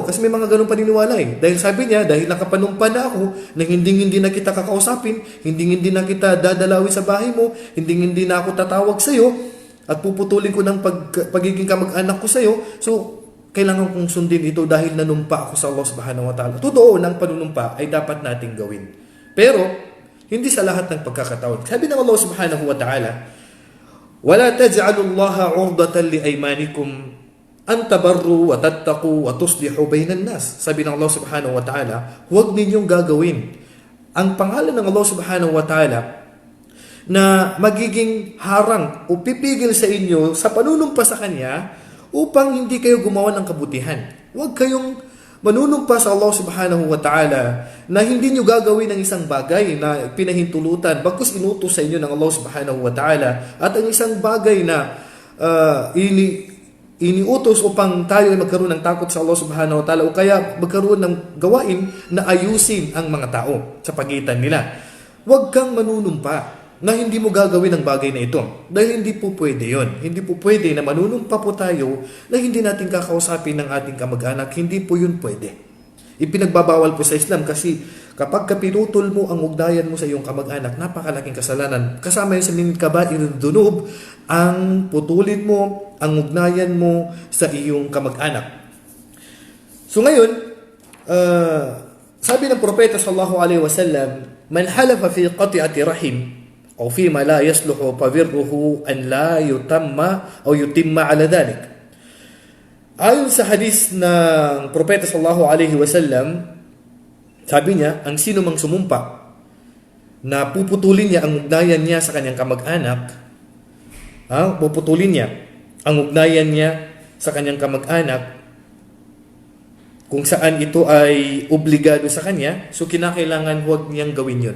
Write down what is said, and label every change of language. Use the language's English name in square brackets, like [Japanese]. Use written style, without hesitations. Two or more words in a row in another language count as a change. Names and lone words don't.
[Filipino] Kasi may mga ganun paniniwala Dahil sabi niya, dahil nakapanumpa na ako, na hindi na kita kakausapin, hindi na kita dadalawin sa bahay mo, hindi na ako tatawag sa'yo, at puputulin ko ng pagiging kamag-anak ko sa'yo. So, kailangan kong sundin ito dahil nanumpa ako sa [Arabic] الله سبحانه وتعالى. [Filipino] Totoo, ng panunumpa ay dapat nating gawin. Pero, hindi sa lahat ng pagkakataon. Sabi ng [Arabic] الله سبحانه وتعالى, وَلَا تَجْعَلُوا اللَّهَ عُرْضَةً لِأَيْمَانِكُمْ أَن تَبَرُّوا وَتَتَّقُوا وَتُصْلِحُوا بَيْنَ النَّاسِ. [Filipino] Sabi ng [Arabic] الله سبحانه وتعالى, [Filipino] huwag ninyong gagawin ang pangalan ng [Arabic] الله سبحانه وتعالى [Filipino] na magiging harang o pipigil sa inyo sa panunumpa sa Kanya upang hindi kayo gumawa ng kabutihan. Huwag kayong manunumpa sa [Arabic] الله سبحانه وتعالى [Filipino] na hindi nyo gagawin ang isang bagay na pinahintulutan bagkus inutos sa inyo ng [Arabic] الله سبحانه وتعالى, [Filipino] at ang isang bagay na iniutos upang tayo ay magkaroon ng takot sa [Arabic] الله سبحانه وتعالى [Filipino] o kaya magkaroon ng gawain na ayusin ang mga tao sa pagitan nila. Huwag kang manunumpa na hindi mo gagawin ang bagay na ito. Dahil hindi po pwede yon. Hindi po pwede na manunumpa po tayo na hindi natin kakausapin ng ating kamag-anak. Hindi po yun pwede. Ipinagbabawal po sa Islam kasi kapag kapinutol mo ang ugnayan mo sa iyong kamag-anak, napakalaking kasalanan. Kasama yun sa [Arabic] من كبائر الذنوب, [Filipino] ang putulin mo ang ugnayan mo sa iyong kamag-anak. So ngayon, sabi ng propeta [Arabic] صلى الله عليه وسلم, من حلف في قطيعة رحم أو فيما لا يصلح فبره أن لا يتم أو يتم على ذلك. [Filipino] Ayon sa hadis ng propeta [Arabic] صلى الله عليه وسلم, [Filipino] sabi niya, ang sino mang sumumpa na puputulin niya ang ugnayan niya sa kanyang kamag-anak, puputulin niya ang ugnayan niya sa kanyang kamag-anak kung saan ito ay obligado sa kanya, so kinakailangan huwag niyang gawin yun.